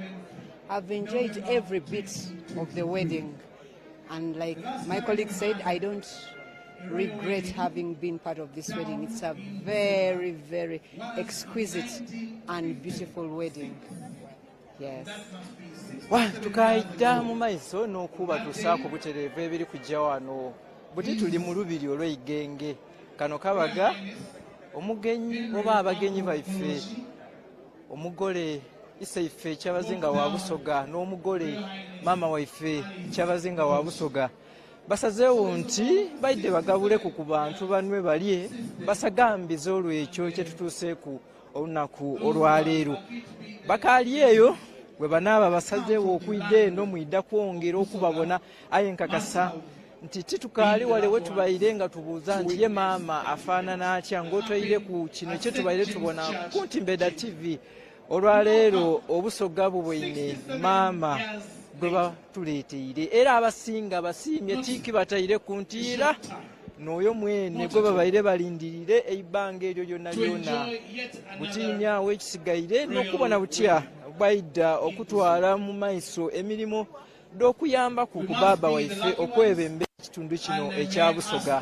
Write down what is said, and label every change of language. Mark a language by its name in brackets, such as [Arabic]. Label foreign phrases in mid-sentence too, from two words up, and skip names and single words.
[English] I've enjoyed every bit of the wedding. And like my colleague said, I don't regret having been part of this wedding. It's a very, very exquisite and beautiful wedding. Yes. [Soga] Tukaida mu maiso n'okuba tusaako butereevu ebiri kujja wano buti tuli mu lubiri olw'Igenge. Kano kabaga omugenyi oba abagenyi baife omugole Isaife Kyabazinga wa Busoga n'omugole mama waife Kyabazinga wa Busoga basazeewo nti baidde bagabuleko ku bantu banwe balye basagambize olw'ekyo kye tutuuseeku olunaku olwaleero. Bakaali eyo bwe banaaba basazeewo okuyida eno mwidda kwongera okubabona aye nkakasa nti titukaali wale we tubayire nga tubuuza nti ye maama afaanana atya ng'otoyire ku kino kye tubayire tubona ku Ntimbeda TV. Olwaleero Obusoga bubwine maama gwe batuleeteire era abasinga basiimye tiiki batayire ku ntiira n'oyo mwene gwe babaire balindirire ebbanga eryo lyonna lyonna butiinyaawo ekisigaire n'okubona butya bwaidda okutwala mu maiso emirimu d'okuyamba ku baaba waife okwebemba ekitundu kino ekya Busoga.